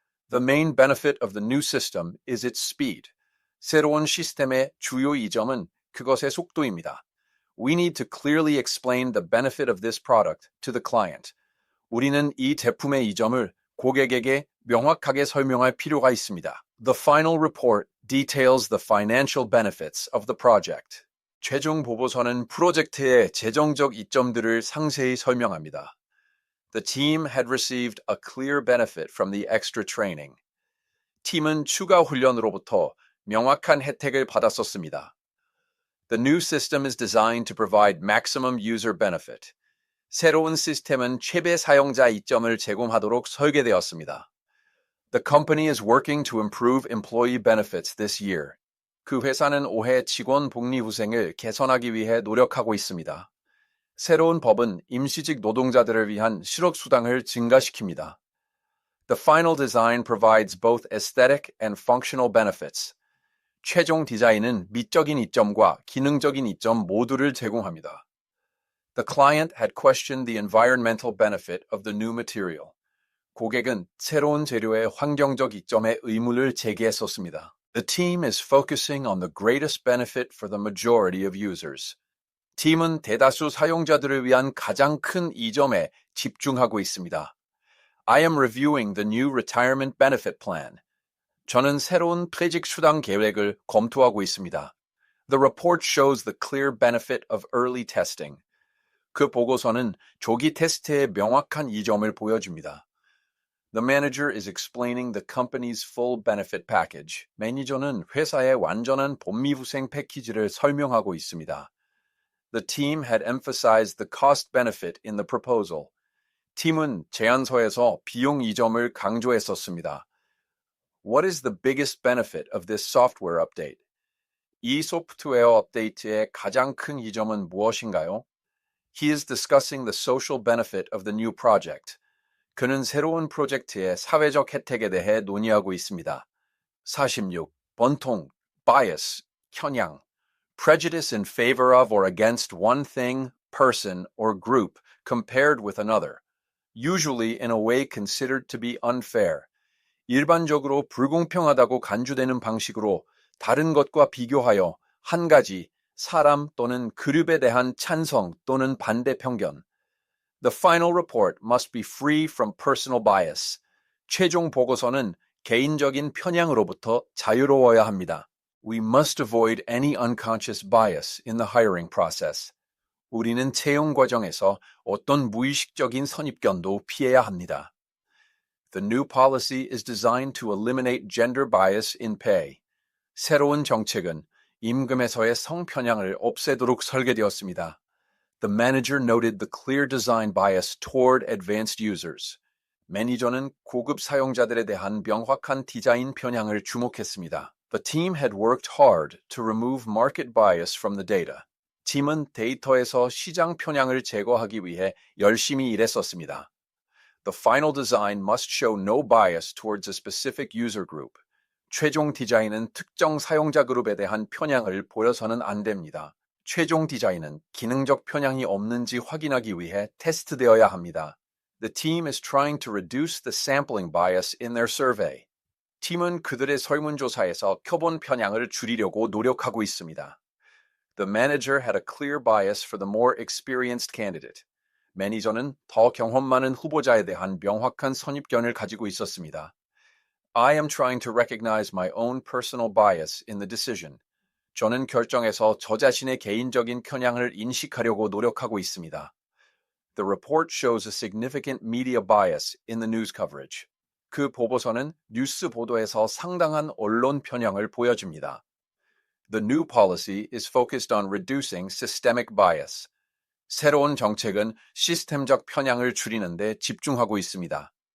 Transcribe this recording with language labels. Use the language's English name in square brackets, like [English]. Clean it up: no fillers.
[English] The main benefit of the new system is its speed. [Korean] 새로운 시스템의 주요 이점은 그것의 속도입니다. [English] We need to clearly explain the benefit of this product to the client. [Korean] 우리는 이 제품의 이점을 고객에게 명확하게 설명할 필요가 있습니다. [English] The final report details the financial benefits of the project. [Korean] 최종 보고서는 프로젝트의 재정적 이점들을 상세히 설명합니다. [English] The team had received a clear benefit from the extra training. [Korean] 팀은 추가 훈련으로부터 명확한 혜택을 받았었습니다. [English] The new system is designed to provide maximum user benefit. [Korean] 새로운 시스템은 최대 사용자 이점을 제공하도록 설계되었습니다. [English] The company is working to improve employee benefits this year. [Korean] 그 회사는 올해 직원 복리 후생을 개선하기 위해 노력하고 있습니다. 새로운 법은 임시직 노동자들을 위한 실업수당을 증가시킵니다. [English] The final design provides both aesthetic and functional benefits. [Korean] 최종 디자인은 미적인 이점과 기능적인 이점 모두를 제공합니다. [English] The client had questioned the environmental benefit of the new material. [Korean] 고객은 새로운 재료의 환경적 이점에 의문을 제기했었습니다. [English] The team is focusing on the greatest benefit for the majority of users. [Korean] 팀은 대다수 사용자들을 위한 가장 큰 이점에 집중하고 있습니다. [English] I am reviewing the new retirement benefit plan. [Korean] 저는 새로운 퇴직 수당 계획을 검토하고 있습니다. [English] The report shows the clear benefit of early testing. [Korean] 그 보고서는 조기 테스트의 명확한 이점을 보여줍니다. [English] The manager is explaining the company's full benefit package. [Korean] 매니저는 회사의 완전한 복리후생 패키지를 설명하고 있습니다. [English] The team had emphasized the cost benefit in the proposal. [Korean] 팀은 제안서에서 비용 이점을 강조했었습니다. [English] What is the biggest benefit of this software update? [Korean] 이 소프트웨어 업데이트의 가장 큰 이점은 무엇인가요? [English] He is discussing the social benefit of the new project. [Korean] 그는 새로운 프로젝트의 사회적 혜택에 대해 논의하고 있습니다. 46. 번통, bias, [English] 편향, prejudice in favor of or against one thing, person, or group compared with another, usually in a way considered to be unfair. [Korean] 일반적으로 불공평하다고 간주되는 방식으로 다른 것과 비교하여 한 가지 사람 또는 그룹에 대한 찬성 또는 반대 편견. [English] The final report must be free from personal bias. [Korean] 최종 보고서는 개인적인 편향으로부터 자유로워야 합니다. [English] We must avoid any unconscious bias in the hiring process. [Korean] 우리는 채용 과정에서 어떤 무의식적인 선입견도 피해야 합니다. [English] The new policy is designed to eliminate gender bias in pay. [Korean] 새로운 정책은 임금에서의 성편향을 없애도록 설계되었습니다. [English] The manager noted the clear design bias toward advanced users. [Korean] 매니저는 고급 사용자들에 대한 명확한 디자인 편향을 주목했습니다. [English] The team had worked hard to remove market bias from the data. [Korean] 팀은 데이터에서 시장 편향을 제거하기 위해 열심히 일했었습니다. [English] The final design must show no bias towards a specific user group. [Korean] 최종 디자인은 특정 사용자 그룹에 대한 편향을 보여서는 안 됩니다. 최종 디자인은 기능적 편향이 없는지 확인하기 위해 테스트되어야 합니다. [English] The team is trying to reduce the sampling bias in their survey. [Korean] 팀은 그들의 설문조사에서 표본 편향을 줄이려고 노력하고 있습니다. [English] The manager had a clear bias for the more experienced candidate. [Korean] 매니저는 더 경험 많은 후보자에 대한 명확한 선입견을 가지고 있었습니다. [English] I am trying to recognize my own personal bias in the decision. [Korean] 저는 결정에서 저 자신의 개인적인 편향을 인식하려고 노력하고 있습니다. [English] The report shows a significant media bias in the news coverage. [Korean] 그 보고서는 뉴스 보도에서 상당한 언론 편향을 보여줍니다. [English] The new policy is focused on reducing systemic bias. [Korean] 새로운 정책은 시스템적 편향을 줄이는 데 집중하고 있습니다.